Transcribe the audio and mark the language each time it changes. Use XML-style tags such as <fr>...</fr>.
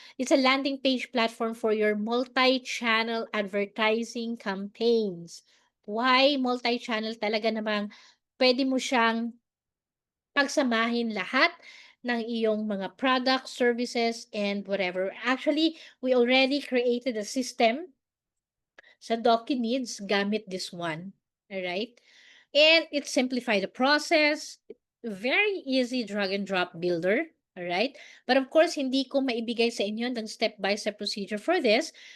<en>It's a landing page platform for your multi-channel advertising campaigns. Why multi-channel?</en> <tl>Talaga namang puwede mo siyang pagsamahin lahat ng iyong mga</tl> <en>products, services, and whatever. Actually, we already created a system</en> <tl>sa Needs gamit</tl> <en>this one. Alright? And it simplified the process. Very easy drag and drop builder. Alright? But of course,</en> <tl>hindi ko maibigay sa inyo ng step-by-step procedure for this.</tl>